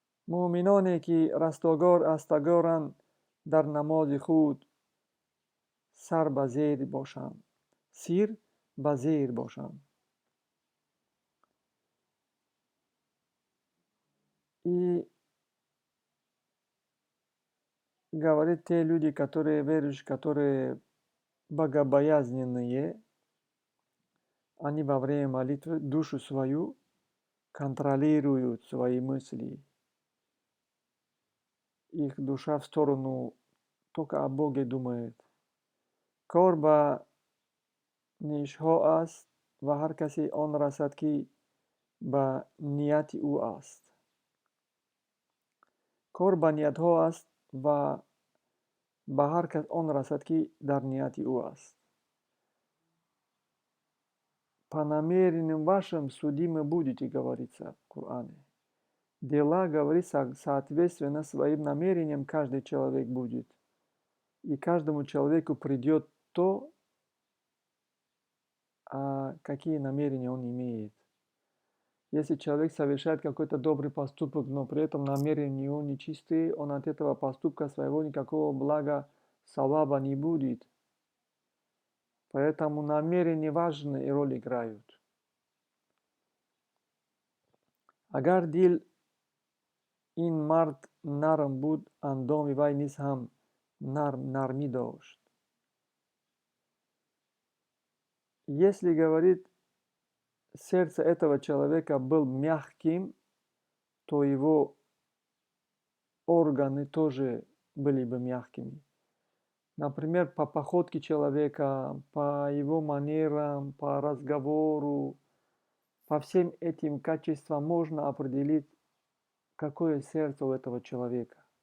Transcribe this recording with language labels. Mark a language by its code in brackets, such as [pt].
[tg] муъминоне ки растгоранд дар намози худ сар ба зер бошанд, сир ба зер бошанд. [ru] И говорит, те люди, которые верующие, которые богобоязненные, они во время молитвы душу свою контролируют свои мысли. Их душа в сторону только о Боге думает. [tg] Кор ба нишҳо аст ва ҳар касе он расад, ки ба нияти ӯ аст. Кор ба ниятҳо аст ва ба ҳар кас он расад, ки дар нияти ӯ аст. [ru] По намерениям вашим судимы будете, говорится в Коране. Дела, говорит, соответственно своим намерениям каждый человек будет. И каждому человеку придет то, какие намерения он имеет. Если человек совершает какой-то добрый поступок, но при этом намерения его нечистые, он от этого поступка своего никакого блага, саваба не будет. Поэтому намерения важную роль играют. [tg] Агар дил ин мард нарм буд, андоми вай низ ҳам нармӣ дошт. [ru] Если, говорит, сердце этого человека был мягким, то его органы тоже были бы мягкими. Например, по походке человека, по его манерам, по разговору, по всем этим качествам можно определить, какое сердце у этого человека.